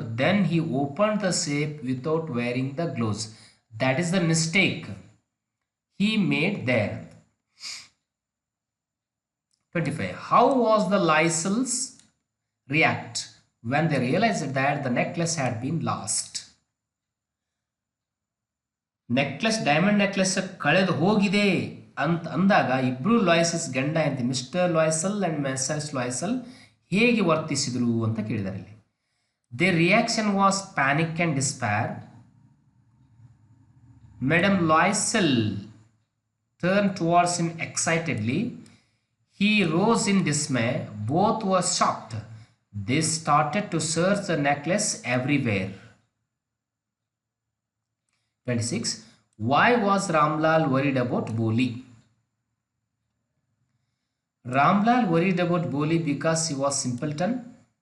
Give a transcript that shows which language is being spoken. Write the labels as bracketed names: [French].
[English] Then he opened the safe without wearing the gloves. That is the mistake he made there. 25. How was the Lysels react when they realized that the necklace had been lost? [Kannada] Necklace, diamond necklace ಕಳೆದು ಹೋಗಿದೆ ಅಂತ ಅಂದಾಗ ಇಬ್ರು ಲಾಯ್ಸಸ್, ಗಂಡ ಅಂತ mister ಲಾಯ್ಸಲ್ and Mrs ಲಾಯ್ಸಲ್ ಹೇಗೆ ವರ್ತಿಸಿದ್ರು ಅಂತ ಕೇಳಿದ್ದಾರೆ ಇಲ್ಲಿ. [English] Their reaction was panic and despair. Madam Loisel turn towards him excitedly. He rose in dismay. Both were shocked. They started to search the necklace everywhere. 26. Why was Ramlal worried about Boli? Ramlal worried about Boli because he was simpleton.